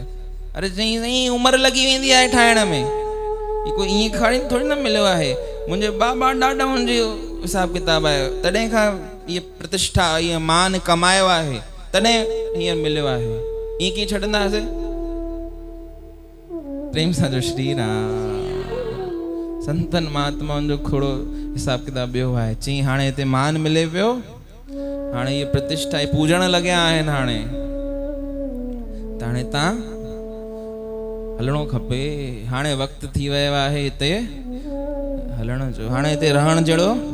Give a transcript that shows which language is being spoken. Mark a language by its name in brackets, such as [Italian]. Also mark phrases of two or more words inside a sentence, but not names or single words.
[Sindhi] अरे चई साईं उमिरि लॻी वेंदी आहे ठाहिण में, ही कोई ईअं खणी थोरी न मिलियो आहे। मुंहिंजे बाबा ॾाढा हुनजो हिसाब किताब आहे, तॾहिं खां इहा प्रतिष्ठा, इहा मान कमायो आहे, तॾहिं हीअं मिलियो आहे। ईअं कीअं छॾंदासीं? प्रेम सां जो श्री राम। संतन महात्माउनि जो खोड़ो हिसाब किताब ॿियो आहे। चई हाणे हिते मान मिले पियो, हाणे इहा प्रतिष्ठा पूजण लॻिया आहिनि, हाणे त हाणे तव्हां हलणो खपे। हाणे वक़्तु थी वियो आहे हिते हलण जो, हाणे हिते रहण जहिड़ो।